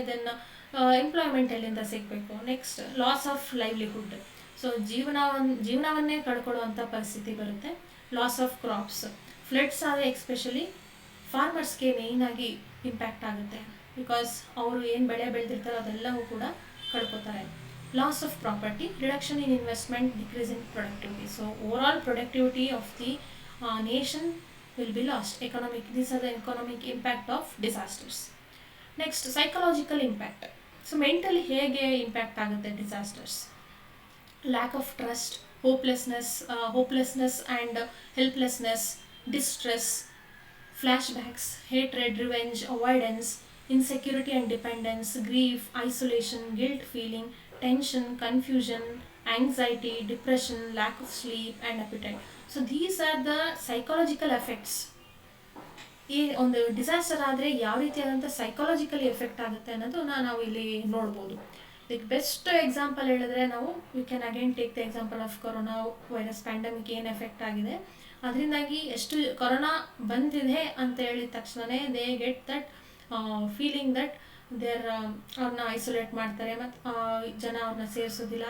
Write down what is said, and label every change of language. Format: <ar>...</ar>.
<kn>Then employment ಎಲ್ಲಿಂದ ಸಿಗಬೇಕು. Next</kn> <en>loss of livelihood,</en> <kn>so ಜೀವನವನ್ನೇ ಕಳ್ಕೊಳ್ಳುವಂಥ ಪರಿಸ್ಥಿತಿ ಬರುತ್ತೆ. ಲಾಸ್ ಆಫ್ ಕ್ರಾಪ್ಸ್, ಫ್ಲಡ್ಸ್ ಆದರೆ ಎಕ್ಸ್ಪೆಷಲಿ ಫಾರ್ಮರ್ಸ್ಗೆ ಮೇಯ್ನಾಗಿ ಇಂಪ್ಯಾಕ್ಟ್ ಆಗುತ್ತೆ, ಬಿಕಾಸ್ ಅವರು ಏನು ಬೆಳೆ ಬೆಳೆದಿರ್ತಾರೋ ಅದೆಲ್ಲವೂ ಕೂಡ ಕಳ್ಕೊತಾರೆ.</kn> <en>Loss of property, reduction in investment, decrease in productivity. So overall productivity of the nation will be lost. These are the economic impact of disasters. Next, psychological impact. So mentally</en> <kn>ಹೇಗೆ</kn> <en>impact</en> <kn>ಆಗುತ್ತೆ</kn> <en>disasters? Lack of trust, hopelessness and helplessness, distress, flashbacks, hatred, revenge, avoidance, insecurity and dependence, grief, isolation, guilt feeling, tension, confusion, anxiety, depression, lack of sleep and appetite. So these are the psychological effects.</en> <kn>ಈ ಒಂದು disaster ಆದರೆ ಯಾವ ರೀತಿಯಾದಂಥ psychologically effect ಆಗುತ್ತೆ ಅನ್ನೋದನ್ನ ನಾವು ಇಲ್ಲಿ ನೋಡ್ಬೋದು. ಇದಕ್ಕೆ ಬೆಸ್ಟ್ ಎಕ್ಸಾಂಪಲ್ ಹೇಳಿದ್ರೆ ನಾವು</kn> <en>we can again take the example of corona virus pandemic</en> <kn>ಏನು ಎಫೆಕ್ಟ್ ಆಗಿದೆ. ಅದರಿಂದಾಗಿ ಎಷ್ಟು ಕೊರೋನಾ ಬಂದಿದೆ ಅಂತ ಹೇಳಿದ ತಕ್ಷಣವೇ</kn> <en>they get that feeling that</en> <kn>ಅವ್ರನ್ನ ಐಸೋಲೇಟ್ ಮಾಡ್ತಾರೆ ಮತ್ತು ಜನ ಅವ್ರನ್ನ ಸೇರಿಸೋದಿಲ್ಲ.</kn>